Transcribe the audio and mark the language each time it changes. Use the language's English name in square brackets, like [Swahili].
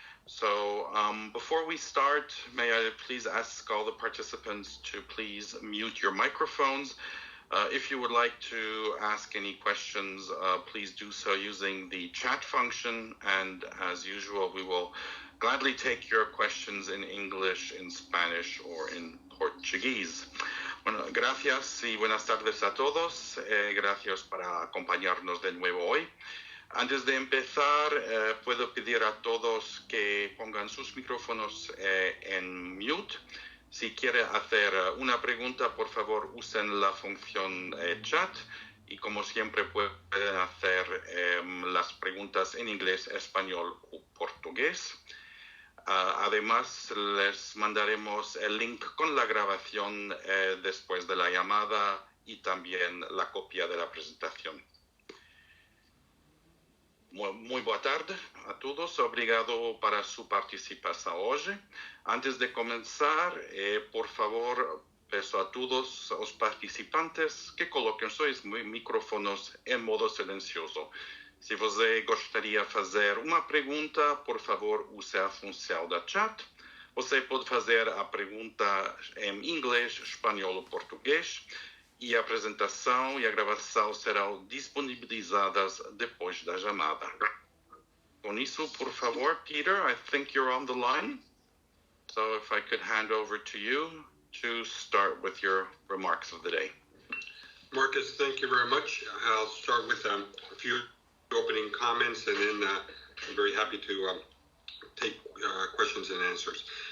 [English] So before we start, may I please ask all the participants to please mute your microphones. If you would like to ask any questions, please do so using the chat function. And as usual, we will gladly take your questions in English, in Spanish, or in Portuguese. [Spanish] Bueno, gracias y buenas tardes a todos. Gracias para acompañarnos de nuevo hoy. Antes de empezar, puedo pedir a todos que pongan sus micrófonos en mute. Si quiere hacer una pregunta, por favor, usen la función chat. Y como siempre, pueden hacer las preguntas en inglés, español o portugués. Además, les mandaremos el link con la grabación después de la llamada y también la copia de la presentación. [Portuguese] Muy boa tarde a todos. Obrigado para su participación hoy. Antes de comenzar, por favor, peço a todos os participantes que coloquem seus micrófonos em modo silencioso. Se você gostaria de fazer uma pergunta, por favor, use a função da chat. Você pode fazer a pergunta em inglês, espanhol ou português. E a apresentação e a gravação serão disponibilizadas depois da chamada. Com isso, por favor, [English] Peter, I think you're on the line. So if I could hand over to you to start with your remarks of the day. Marcus, thank you very much. I'll start with a few opening comments, and then I'm very happy to take questions and answers.